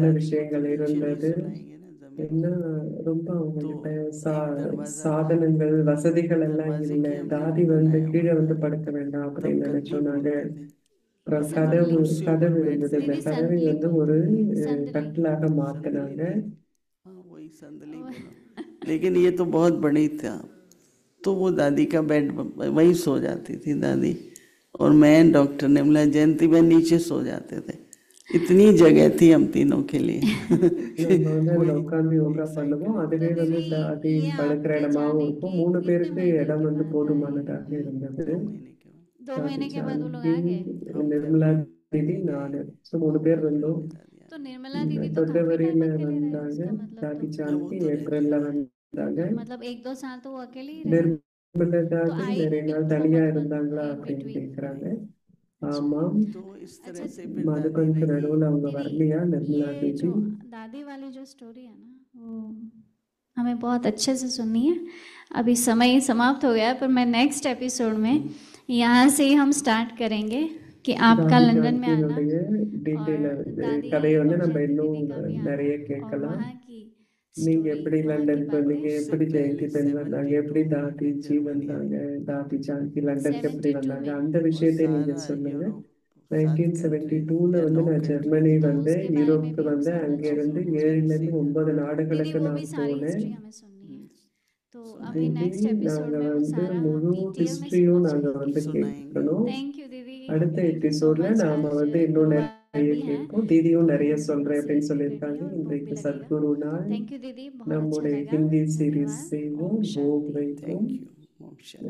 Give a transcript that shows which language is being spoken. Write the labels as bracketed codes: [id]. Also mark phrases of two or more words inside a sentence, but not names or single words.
[hi] दादी को तो [ta] விஷயங்கள் [hi] नीचे नहीं [ta] இருந்தது. [hi] सुलाएंगे ना, ज़मीन [ta] ஏன்னா [hi] पे। [ta] ரொம்ப [hi] तो [ta] அவங்ககிட்ட [hi] एक दरवाज़ा था, [ta] சாதனங்கள் வசதிகள் எல்லாம் [hi] दरवाजे [ta] இல்லை. [hi] की हमने [ta] தாதி [hi] वो [ta] வந்து [hi] बनाया [ta] கீழே [hi] हुआ [ta] வந்து [hi] था, [ta] படுக்க வேண்டாம் [hi] तब [ta] அப்படின்னு [hi] गद्दी [ta] நினைச்சோம் நாங்க. [hi] बोलते थे। [ta] அப்புறம் [hi] और हम [ta] கதவு [hi] कुर्सियों पर [ta] கதவு [hi] बैठते [ta] இருந்தது, அந்த [hi] दीदी थे। [ta] கதவை [hi] संदली [ta] வந்து [hi] बोलते [ta] ஒரு [hi] हैं, संदली। [ta] கட்டிலாக [hi] संदली [ta] மாத்தினாங்க. [hi] नहीं, हाँ वही संदली बोलो, लेकिन ये तो बहुत बड़ी था। तो वो दादी का बेड, वही सो जाती थी दादी, और मैं डॉक्टर निर्मला जयंती बहन नीचे सो जाते थे। इतनी जगह थी हम तीनों के लिए [ta] நம்ம வந்து அதுல [hi] कोई [ta] உட்கார்ந்து யோகா [hi] एक साइड [ta] பண்ணுவோம். [hi] में [ta] அதுவே [hi] तो [ta] வந்து [hi] दीदी [ta] தாதி [hi] ये [ta] படுக்கிற [hi] आपके [ta] இடமாவும் [hi] जाने [ta] இருக்கும். [hi] के [ta] 3 [hi] कितने [ta] பேருக்கு [hi] महीने [ta] இடம் [hi] के [ta] வந்து [hi] बाद आए? [ta] போதுமானதாக இருந்தது. [hi] 2 महीने के बाद 2 [ta] தாதி [hi] महीने के बाद वो लोग [ta] சாந்தி, [hi] आ गए? हम [ta] நிர்மலா [hi] फरवरी [ta] दीदी, [hi] में गए, [ta] நானு. ஸோ 3 பேர் [hi] अप्रैल [ta] இருந்தோம். [hi] में दादी आ तो गई। निर्मला दीदी तो काफी [ta] பிப்ரவரியில [hi] टाइम अकेले रहे [ta] வந்தாங்க. [hi] इसका मतलब [ta] தாதி [hi] तो हाँ वो [ta] சாந்தி [hi] तो रहते [ta] ஏப்ரல்ல [hi] रहे। [ta] வந்தாங்க. [hi] मतलब 1-2 साल तो वो अकेले ही रहे। [ta] நிர்மலா [hi] तो [ta] தாதி [hi] आई [ta] நிறைய [hi] नहीं [ta] நாள் [hi] थी वो [ta] தனியா [hi] मधुबन [ta] இருந்தாங்களா [hi] in [ta] அப்படின்னு [hi] between? [ta] கேக்குறாங்க. [hi] अच्छा [ta] ஆமாம். [hi] तो इस तरह अच्छा से फिर दादी [ta] மதுபனுக்கு [hi] रही। [ta] நடுவுல அவங்க [hi] दीदी [ta] வரலையா நிர்மலா [hi] ये [ta] தேவி? [hi] जो दादी वाली जो स्टोरी है ना वो हमें बहुत अच्छे से सुननी है। अभी समय समाप्त हो गया है, पर मैं [en] next episode [hi] में यहाँ से ही हम स्टार्ट करेंगे कि आपका [ta] தாதி [hi] लंदन में आना [ta] சாந்தியினுடைய [hi] और [ta] டீட்டெயில் [hi] दादी [ta] கதையை வந்து [hi] और [ta] நம்ம [hi] शक्ति [ta] இன்னும் [hi] दीदी का भी [ta] நிறைய [hi] आना और [ta] கேட்கலாம். [hi] वहाँ की [ta] நீங்க [hi] स्टोरी, [ta] எப்படி [hi] वहाँ की [ta] லண்டனுக்கு வந்தீங்க, [hi] बातें। उससे [ta] எப்படி ஜெயந்தி [hi] पहले [ta] பெண் வந்தாங்க, எப்படி [hi] 72 में [ta] தாதி [hi] मैं [ta] ஜி [hi] जर्मनी [ta] வந்தாங்க, [hi] आई [ta] தாதி சாந்தி லண்டனுக்கு எப்படி [hi] 72 [ta] வந்தாங்க, [hi] में [ta] அந்த [hi] और [ta] விஷயத்தை நீங்க [hi] सारा [ta] சொல்லுங்க. [hi] यूरोप 7 कंट्रीज [ta] 1972ல [hi] या [ta] வந்து [hi] 9 [ta] நான் ஜெர்மனி [hi] कंट्रीज तो [ta] வந்தேன், [hi] उसके बारे में [ta] யூரோப்புக்கு [hi] भी हम [ta] வந்தேன். [hi] सुनना [ta] அங்கிருந்து [hi] चाहेंगे। [ta] 7லேருந்து 9 [hi] दीदी [ta] நாடுகளுக்கு [hi] वो भी [ta] நான் [hi] सारी [ta] போனேன். [hi] हिस्ट्री हमें सुननी है। तो अभी [ta] தீதி [en] next episode [ta] நாங்க [hi] में वो [ta] வந்து [hi] सारा [ta] முழு [hi] डिटेल में [ta] ஹிஸ்டரியும் [hi] सुनना [ta] நாங்க [hi] चाहेंगे। [ta] வந்து [hi] सुनाएंगे। [ta] கேட்கணும். [en] thank you दीदी, [ta] அடுத்த [en] thank you so [ta] எபிசோட்ல [en] मच। [ta] நாம [hi] आज [ta] வந்து இன்னும் [hi] गुरुवार [ta] நிறைய [hi] भी है [ta] கேட்போம். தீதியும் நிறைய [hi] तो [ta] சொல்றேன் [hi] से [ta] அப்படின்னு [hi] जुड़िए [ta] சொல்லியிருக்காங்க. [hi] और भोग भी [ta] இன்றைக்கு [hi] लगेगा। [ta] சத்குரு நாள். [en] thank you [hi] दीदी, बहुत अच्छा [ta] நம்முடைய [hi] लगा। [ta] ஹிந்தி சீரீஸ் [hi] धन्यवाद। [ta] செய்வோம். [hi] ओम [ta] போக் [hi] शांति। [ta] வைப்போம். [en] thank you. [hi] ओम शांति।